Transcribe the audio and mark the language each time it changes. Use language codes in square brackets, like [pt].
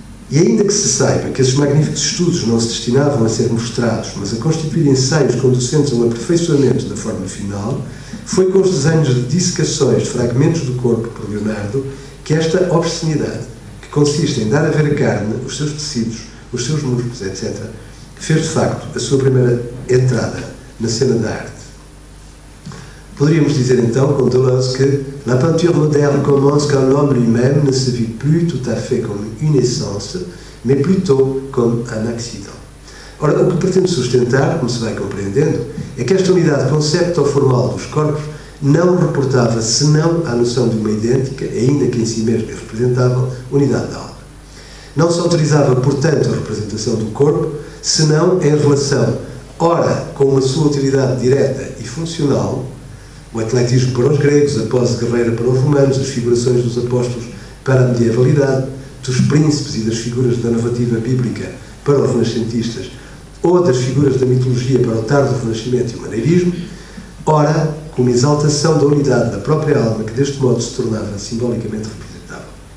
[pt] E ainda que se saiba que esses magníficos estudos não se destinavam a ser mostrados, mas a constituir ensaios conducentes a um aperfeiçoamento da forma final, foi com os desenhos de dissecações de fragmentos do corpo por Leonardo que esta obscenidade, que consiste em dar a ver a carne, os seus tecidos, os seus músculos, etc., fez de facto a sua primeira entrada na cena da arte. Poderíamos dizer então, com Deleuze, que [fr] la peinture moderne commence quand l'homme lui-même ne se vit plus tout à fait comme une essence, mais plutôt comme un accident. [pt] Ora, o que pretendo sustentar, como se vai compreendendo, é que esta unidade concepto-formal dos corpos não reportava senão à noção de uma idêntica, ainda que em si mesma representável, unidade da alma. Não se autorizava, portanto, a representação do corpo, senão em relação, ora, com uma sua utilidade direta e funcional, o atletismo para os gregos, a pose guerreira para os romanos, as figurações dos apóstolos para a medievalidade, dos príncipes e das figuras da narrativa bíblica para os renascentistas, ou das figuras da mitologia para o tardo renascimento e o maneirismo, ora, com uma exaltação da unidade da própria alma, que deste modo se tornava simbolicamente representável.